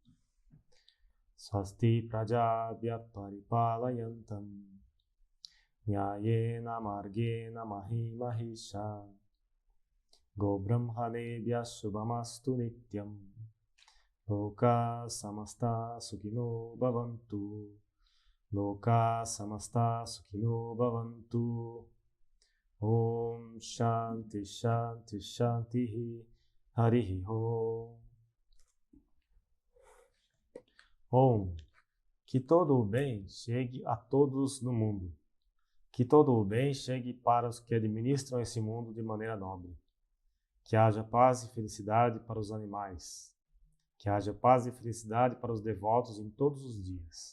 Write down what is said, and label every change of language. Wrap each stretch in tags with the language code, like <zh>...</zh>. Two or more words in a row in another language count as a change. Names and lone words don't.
<sa>स्वस्ति प्रजाभ्यः परिपालयन्तां न्यायेन मार्गेण महीं महीशाः गो ब्राह्मणेभ्यः शुभमस्तु नित्यं लोकाः समस्ताः सुखिनो भवन्तु लोकाः समस्ताः सुखिनो भवन्तु ॐ शान्तिः शान्तिः शान्तिः हरिः ॐ. Om.</sa> <pt>Que todo o bem chegue a todos no mundo. Que todo o bem chegue para os que administram esse mundo de maneira nobre. Que haja paz e felicidade para os animais. Que haja paz e felicidade para os devotos em todos os dias.</pt>